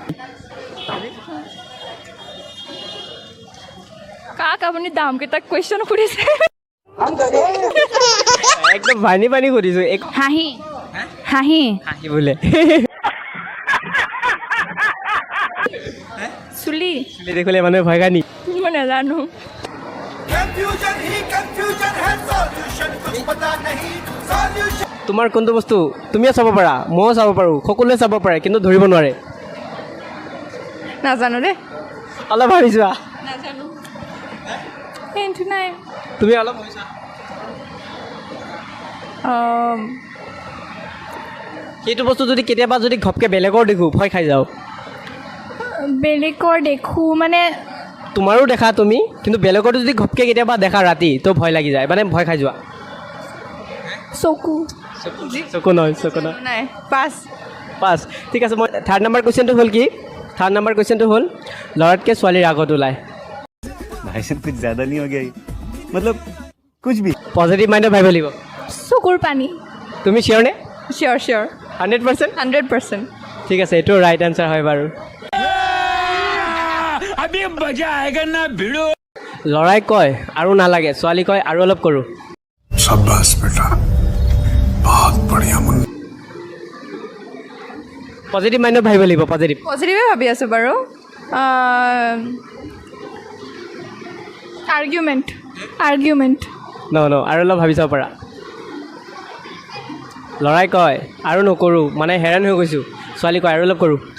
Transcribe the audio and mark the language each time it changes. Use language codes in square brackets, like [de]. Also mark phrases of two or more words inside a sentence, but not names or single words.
[as] কাক আপুনি দামকেইটাক কুৱেশ্যন সুধিছে একদম পানী সুধিছোঁ হাঁহি হাঁহি হাঁহি বোলে চুলি চুলি দেখিলে মানুহে ভয় খায় নি মই নাজানো [hi] कंफ्यूजन ही कंफ्यूजन है सॉल्यूशन कुछ पता नहीं सॉल्यूशन [as] তোমাৰ কোনটো বস্তু তুমিও চাব পাৰা ময়ো চাব পাৰোঁ সকলোৱে চাব পাৰে কিন্তু ধৰিব নোৱাৰে নাজানো দেই অলপ ভাবিছোৱা নাজানো হিণ্ট নাই তুমি অলপ ভাবিছা সেইটো বস্তু যদি কেতিয়াবা যদি ঘপকৈ বেলেগৰ দেখোঁ ভয় খাই যাওঁ বেলেগৰ দেখোঁ মানে তোমাৰো দেখা তুমি কিন্তু বেলেগৰটো যদি ঘপকৈ কেতিয়াবা দেখা ৰাতি তো ভয় লাগি যায় মানে ভয় খাই যোৱা চকু চকু নহয় নাই পাঁচ ঠিক আছে মই [en] third number [as] কুৱেশ্যনটো হ'ল ল'ৰাতকৈ ছোৱালীৰ আগত ওলায় [hi] भाई साहब कुछ ज़्यादा नहीं हो गया ये? मतलब कुछ भी [en] positive mindত [as] ভাবিব লাগিব চকুৰ পানী তুমি চিয়'ৰ নে চিয়'ৰ 100% 100% ঠিক আছে এইটো [en] right answer [as] হয় বাৰু [hi] अभी मजा आएगा ना भिड़ो [as] ল'ৰাই কয় আৰু নালাগে ছোৱালী কয় আৰু অলপ কৰোঁ [hi] शाबाश बेटा बहुत बढ़िया मुन्ना [en] positive mindত [as] ভাবিব লাগিব পজিটিভ পজিটিভে ভাবি আছোঁ বাৰু আৰ্গুমেণ্ট ন আৰু অলপ ভাবি চাব পাৰা ল'ৰাই কয় আৰু নকৰোঁ মানে হেৰান হৈ গৈছোঁ ছোৱালী কয় আৰু অলপ কৰোঁ